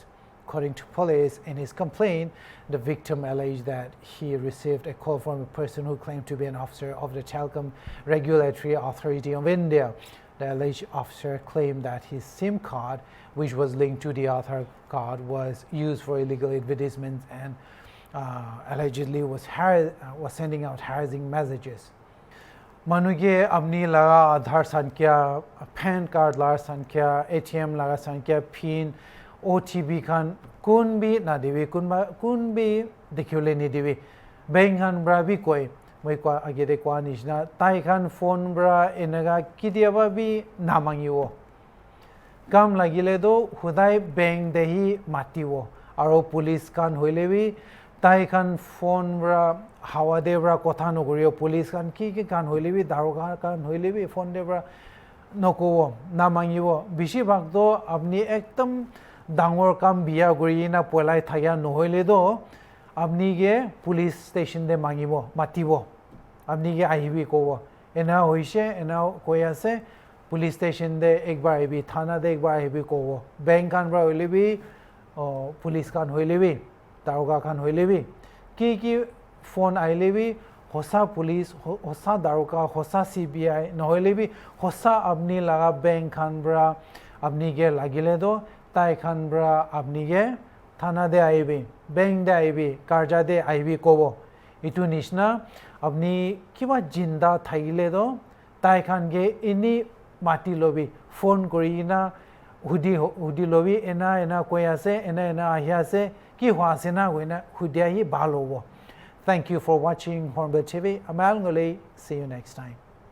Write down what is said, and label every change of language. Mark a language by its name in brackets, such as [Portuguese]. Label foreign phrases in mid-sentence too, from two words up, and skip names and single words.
[English] According to police, in his complaint, the victim alleged that he received a call from a person who claimed to be an officer of the Telecom Regulatory Authority of India. The alleged officer claimed that his SIM card, which was linked to the Aadhaar card, was used for illegal advertisements and allegedly was sending out harassing messages. [Naga Pidgin] Manuge apni laga Aadhaar sankhya, [English] PAN card [Naga Pidgin] laga sankhya, ATM laga sankhya, PIN, OTP khan kun bhi na devi kun bhi dekhule ni devi bank khan bra bhi koi moi kwa agede kwa nishna tai khan phone bra enaga kidiaba bi namangiwo kam lagile do hudai bank dehi matiwo aro police kan hoilebi tai khan phone bra hawa debra kotha nogoriyo police kan ki kan hoilebi daroga kan hoilebi phone debra nokowo namangiwo bishi bhag do apni ekdam dangor kam biya gori na polai thaya nohoile do apni ge [English] police station [Naga Pidgin] de mangibo matibo apni ge ahibi kowo ena hoise ena koyase [English] police station [Naga Pidgin] de ekbar ahibi thana de ekbar ahibi kowo bank kan bra hoilebi police kan hoilebi daroga kan hoilebi ki phone ailebi hosa police hosa daroga hosa CBI nohoilebi hosa apni laga bank kan bra apni ge lagile do tai khan bra apni ge thana de aibi bank de aibi karja de aibi kobo itu nishna apni kiba jinda thaile do tai khan ge ini mati lobi phone kori na hudi lobi ena koyase ena ahiase ki hwase na goina hudia hi balobo. [English] Thank you for watching Hornbill TV. I'm Ngullie. See you next time.